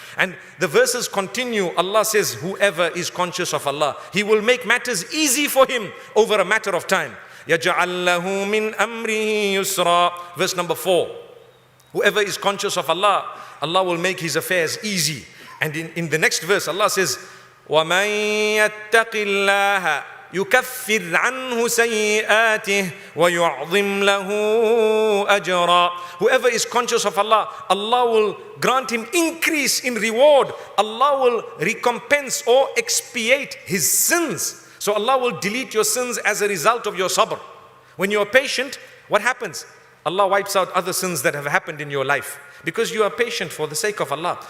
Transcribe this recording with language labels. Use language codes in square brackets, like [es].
[en] And the verses continue. Allah says, whoever is conscious of Allah, He will make matters easy for him over a matter of time. [ar] يَجْعَل لَّهُ مِنْ أَمْرِهِ يُسْرًا. [en] Verse number 4. Whoever is conscious of Allah, Allah will make his affairs easy. And in the next verse, Allah says, [ar] وَمَن يَتَّقِ اللَّهَ يُكَفِّرْ عَنْهُ سَيِّئَاتِهِ وَيُعْظِمْ لَهُ أَجْرًا. [en] Whoever is conscious of Allah, Allah will grant him increase in reward. Allah will recompense or expiate his sins. So Allah will delete your sins as a result of your sabr. When you are patient, what happens? Allah wipes out other sins that have happened in your life because you are patient for the sake of Allah.